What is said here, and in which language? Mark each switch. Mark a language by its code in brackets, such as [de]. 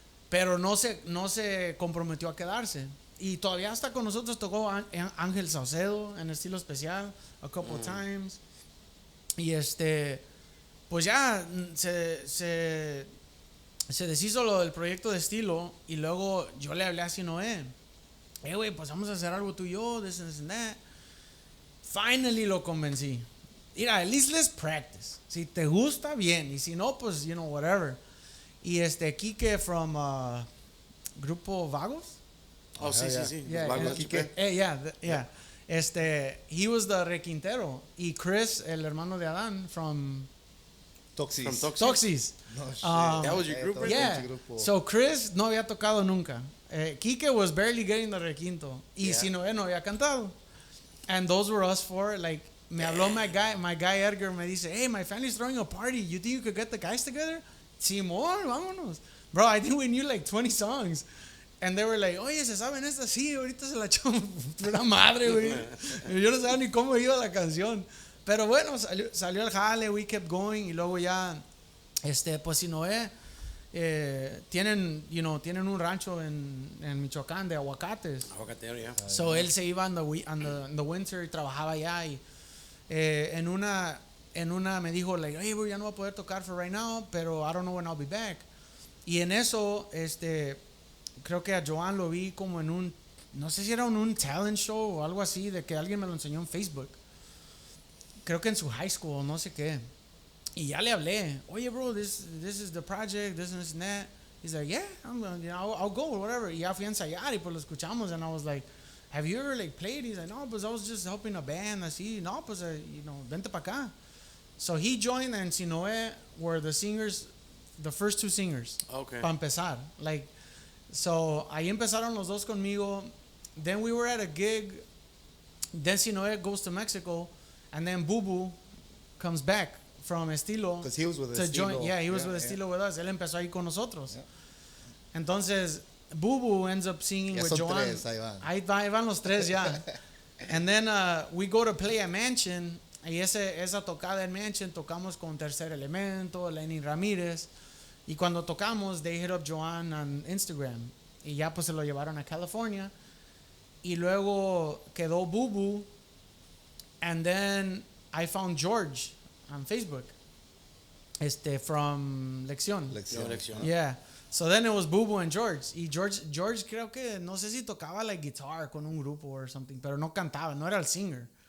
[es] Pero no se comprometió a quedarse. Y todavía hasta con nosotros tocó Ángel Saucedo en estilo especial [en] a couple times. [es] Y pues ya se deshizo lo del proyecto de estilo. Y luego yo le hablé a Sinoé, güey, pues vamos a hacer algo tú y yo, [en] this and that. Finally [es] lo convencí. Mira, [en] at least let's practice. [es] Si te gusta, bien. Y si no, pues, [en] you know, whatever. [es] Y Quique [en] from [es] Grupo Vagos. Oh, sí. [en] Yeah, Vagos, Quique. Yeah. He was the requintero. [es] Y Chris, el hermano de Adán, [en] from [es] Toxis. [en] No shit. That was your group, right? Yeah. So [es] Chris no había tocado nunca. [en] Quique was barely getting the requinto. [es] Y Sinoé no había cantado. [en] And those were us four. Like, [es] me habló [en] my guy Edgar, [es] me dice, [en] hey, my family's throwing a party. You think you could get the guys together? [es] Simón, vámonos. [en] Bro, I think we knew like 20 songs. And they were like, [es] oye, ¿se saben estas? Sí, ahorita se la echamos. Pura madre, güey. Yo no sabía ni cómo iba la canción. Pero bueno, salió el jale, [en] we kept going. [es] Y luego ya, pues Sinoé, tienen un rancho en Michoacán de aguacates. Aguacatero, yeah. [en] So [es] él se iba [en] in the winter [es] y trabajaba allá. Y en una me dijo, [en] like, hey, bro, [es] ya no voy a poder tocar [en] for right now, [es] pero [en] I don't know when I'll be back. [es] Y en eso, creo que a Joan lo vi como en no sé si era un talent show o algo así, de que alguien me lo enseñó en Facebook. Creo que en su high school, no sé qué. Y ya le hablé, oye, bro, [en] this is the project, this and that. He's like, yeah, I'll go, whatever. [es] Y ya fui a ensayar y pues lo escuchamos, [en] and I was like, have you ever like played? He's like, [es] no, pues [en] I was just helping a band, [es] así. No, pues, vente para acá. [en] So he joined, and Sinoé were the singers, the first two singers. Okay. [es] Para empezar. [en] Like, so [es] ahí empezaron los dos conmigo. [en] Then we were at a gig. Then Sinoé goes to Mexico, and then Boo Boo comes back from Estilo. Because he was with to Estilo. join. Yeah, he was with Estilo with us. [es] Él empezó ahí con nosotros. [en] Yeah. [es] Entonces, Boo Boo [en] ends up singing with [es] Joan. Ahí van los tres ya. [en] And then we go to play at Mansion. [es] Y esa tocada en Mansion tocamos con Tercer Elemento, Lenny Ramírez. Y cuando tocamos, [en] they hit up Joan on Instagram. [es] Y ya pues se lo llevaron a California. Y luego quedó Boo Boo. [en] And then I found George on Facebook. From Lección. Yeah. So then it was Boo Boo and George. [es] Y George creo que, no sé si tocaba [en] like guitar [es] con un grupo [en] or something, [es] pero no cantaba, no era el [en] singer.